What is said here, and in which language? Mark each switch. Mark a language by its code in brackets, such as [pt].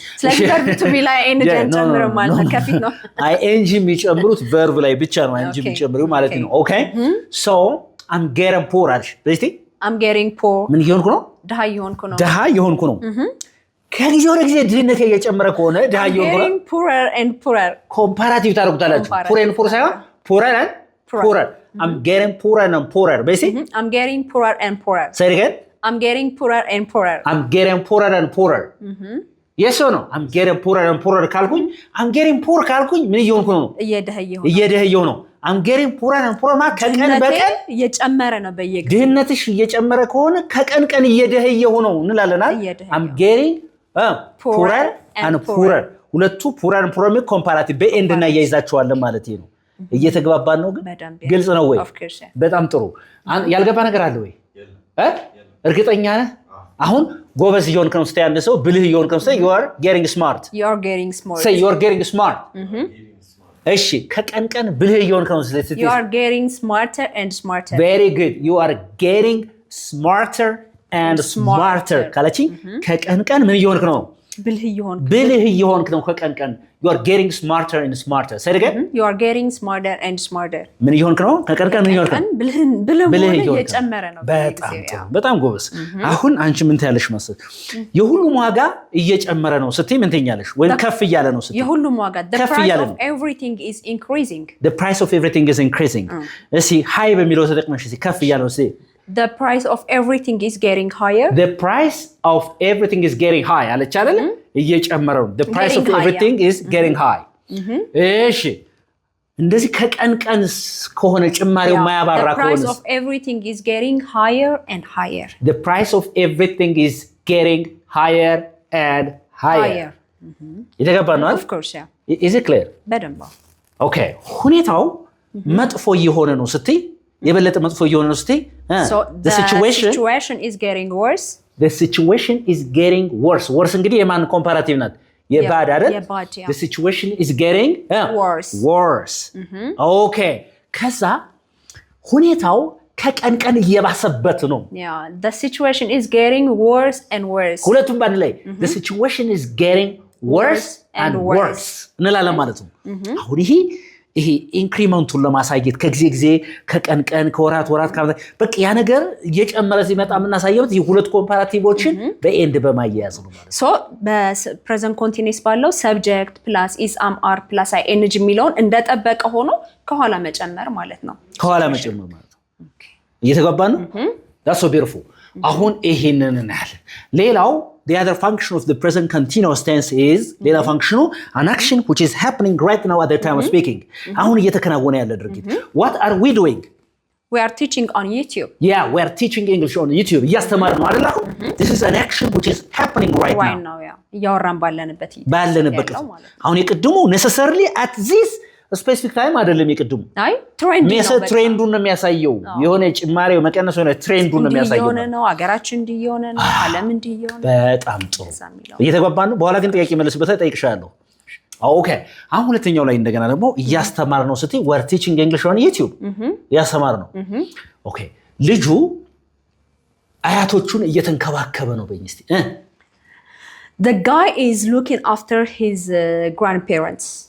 [am] ስለዚህ verb to be ላይ ኤንጂ ጨምረው ማለት ከፊት ነው አይ ኤንጂ የሚጨምሩት verb ላይ ብቻ ነው ኤንጂ የሚጨምሩት ማለት ነው ኦኬ [en] so I'm getting poor [am] አልሽ በስቲ [en] I'm getting poor [am] ምን እየሆንኩ ነው ደሃ እየሆንኩ ነው ከጊዜ ወደ ጊዜ ድህነት እየጨመረ ከሆነ ደሃ እየሆንኩ ነው [en] poorer and poorer [am] ኮምፓራቲቭ ታደርጉታላችሁ [en] poor and poor [am] ሳይሆን [en] poorer and poorer I'm getting poorer and poorer [am] በሲ [en] I'm getting poorer and poorer say it again I'm getting poorer and poorer I'm getting poorer and poorer yes or no I'm getting poorer and poorer ካልኩኝ I'm getting poor [am] ካልኩኝ ምን እየሆንኩ ነው እየደህየው ነው [en] I'm getting poorer and poorer [am] ማለት ከቀን በቀን እየጨመረ ነው በየጊዜው ድህነትሽ እየጨመረ ከሆነ ከቀን ቀን እየደህየው ነው እንላለና [en] I'm getting poorer and poorer [am] ሁለቱ [en] poorer and poorer [am] ማለት ኮምፓራቲቭ በኤንድ እና ያይዛቸዋለን ማለት ነው እየተግባባን ነው ግን ግልጽ ነው ወይ በጣም ጥሩ ያልገባ ነገር አለ ወይ እርግጠኛ ነህ አሁን ጎበዝ እየሆንክ ነው ስታይ አንድ ሰው ብልህ እየሆንክ ነው ስታይ [en] you are getting smart [am] say you are getting smart እሺ ከቀን ቀን ብልህ እየሆንክ ነው ስታይ [en] you are getting smarter and smarter very good you are getting smarter and smarter [am] ካለችኝ ከቀን ቀን ምን እየሆንክ ነው ብልህ እየሆንክ ነው ከቀን ቀን [en] you are getting smarter and smarter say it again you are getting smarter and smarter [am] ምን እየሆንክ ነው ከቀን ቀን ምን እየሆንክ ነው ብልህ እየጨመረ ነው በጣም ጎበዝ አሁን አንቺ ምን ትያለሽ መሰል የሁሉም ዋጋ እየጨመረ ነው ስትይ ምን ትኛለሽ ወይ ከፍ እያለ ነው ስትይ የሁሉም ዋጋ [en] the price of everything is increasing the price of everything is increasing [am] እሺ ሃይ በሚለው ተጠቅመሽ እሺ ከፍ እያለ ነው ስትይ [en] The price of everything is getting higher. The price of everything is getting high. [am] አለች አይደል? እየጨመረ ነው. [en] The price of everything is getting high. [am] እሺ እንደዚህ ከቀን ቀን ከሆነ ጭማሪው ማያባራ ከሆነ [en] The price of everything is getting higher and higher. The price of everything is getting higher and higher. [am] የተገባ ነው? [en] Of course, yeah. Is it clear? [am] በደንብ [en] Okay. [am] ሁኔታው መጥፎ እየሆነ ነው ስትይ የበለጠ መጥፎ እየሆነ ነው ስትይ [en] So the situation is getting worse. The situation is getting worse. [am] Worse እንግዲህ የማን ኮምፓራቲቭ ናት? የባድ አይደል? [en] The situation is getting worse. [am] Okay. ከዛ ሁኔታው ከቀን ቀን እየባሰበት ነው. [en] Yeah, the situation is getting worse and worse. [am] ሁለቱም ባንድ ላይ [en] the situation is getting worse and worse [am] እንላለን ማለት ነው። አሁን ይሄ ይሄ ኢንክሪመንቱን ለማሳየት ከጊዜ ጊዜ ከቀን ቀን ከወራት በቃ ያ ነገር እየጨመረ ሲመጣ የምናሳየው የሁለት ኮምፓራቲቮችን በኤንድ በማያያዝ ነው ማለት ነው። ሶ በፕሬዘንት ኮንቲኒስ ባለው ሰብጀክት ፕላስ ኢዝ አም አር ፕላስ አይ ኤን ጂ የሚለውን እንደጠበቀ ሆኖ ከኋላ መጨመር ማለት ነው። ከኋላ መጨመር ማለት ነው። እየተገባን ነው? [en] that's so beautiful። [am] አሁን ይሄንን እናያለን። ሌላው [en] the other function of the present continuous tense is [am] ሌላ ፋንክሽኑ [en] an action which is happening right now at the time of speaking። [am] አሁን እየተከናወነ ያለ ድርጊት [en] what are we doing? we are teaching on YouTube። yeah we are teaching English on YouTube [am] እያስተማርን ነው አይደል? አሁን [en] this is an action which is happening right now [am] እያወራን ባለንበት አሁን የቅድሙ [en] necessarily at this [am] ስፔሲፊክ ታይም አይደለም የቅድሙ አይ ትሬንዱን ነው የሚያሳየው። የሆነ ጭማሬው መቀነስ ሆነ ትሬንዱን ነው የሚያሳየው ነው። ሀገራችን እንዲሆነ ነው። ዓለም እንዲሆነ በጣም ጥሩ እየተገባን ነው። በኋላ ግን ጥያቄ መልስበታ ጠይቅሻለሁ። ኦኬ አሁን ሁለተኛው ላይ እንደገና ደግሞ እያስተማር ነው ስትይ [en] we're teaching English on YouTube [am] እያስተማር ነው። ኦኬ ልጁ አያቶቹን እየተንከባከበ ነው በእኝ እስቲ [en] The guy is looking after his grandparents.